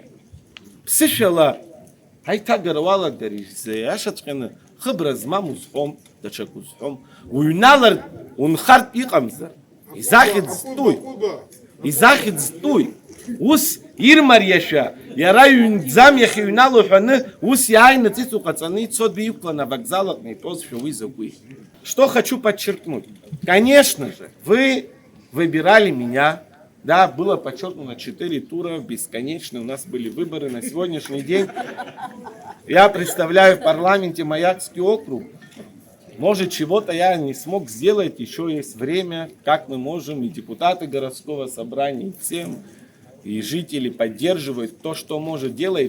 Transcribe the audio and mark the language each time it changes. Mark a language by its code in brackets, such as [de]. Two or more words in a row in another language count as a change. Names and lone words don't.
[ab] Ԥсышәала ҳаиҭагара уалагар изаиашаҵәҟьаны хыбра змам узҳәом, даҽак узҳәом. Уҩналартә унхартә иҟамзар, изахьӡ зтәуи. Изахьӡ зтәуи. Ус ирмариашәа, иара ҩынӡам иахьыҩнало ҳәаны, ус иааины ҵиҵу ҟаҵаны ицо диқәлан авокзал аҟны итәозшәа уи закәи. [ru] Что хочу подчеркнуть. Конечно же, вы выбирали меня. Да, было подчеркнуто 4 тура, бесконечные. У нас были выборы на сегодняшний день. Я представляю в парламенте Маякский округ. Может, чего-то я не смог сделать, еще есть время, как мы можем, и депутаты городского собрания, и всем, и жители поддерживают то, что может делать.